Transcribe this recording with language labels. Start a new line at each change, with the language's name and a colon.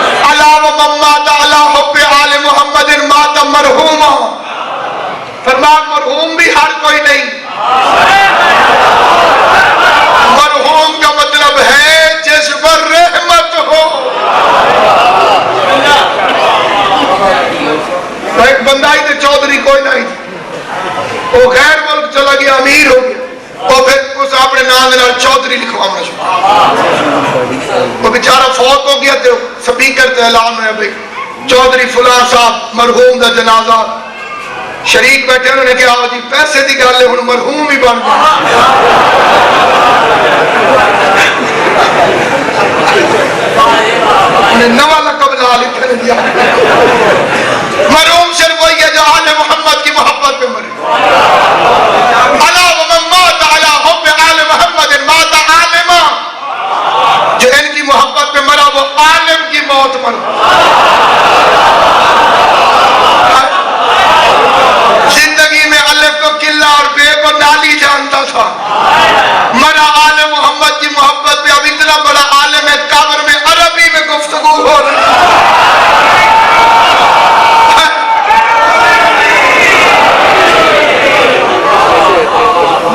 Arabic: الا ومن مات علی حب آل محمد مات مرحوما.
Urdu: فرمایا مرحوم بھی ہر کوئی نہیں. مرحوم کا مطلب ہے جس پر رحمت ہو. ایک بندہ ہی تھے چودھری, کوئی نہیں تھا, وہ غیر ملک چلا گیا, امیر ہو گیا, اور پھر اس اپنے نام کے چودھری لکھوانا شروع. وہ بیچارہ فوت ہو گیا تو
Punjabi: سپیکر تے اعلان ہے بھائی چودھری فلاں صاحب مرحوم دا جنازہ.
Urdu: شریک بیٹھے, انہوں نے کہا آؤ جی
Punjabi: پیسے دی گل ہے, ہن مرحوم ہی بن گیا. انہیں نواں لقب لا لکھنے دیا.
Urdu: مرحوم صرف وہی ہے جو آل محمد کی محبت پہ مرے.
Arabic: الا ومن مات علی حب آل محمد مات عالما.
Urdu: جو ان کی محبت پہ مرا وہ عالم کی موت مرا. زندگی میں الف کو قلہ اور بے کو نالی جانتا تھا, مرا آل محمد کی محبت پہ. اب اتنا بڑا عالم ہے, قبر میں عربی میں گفتگو ہو رہی ہے.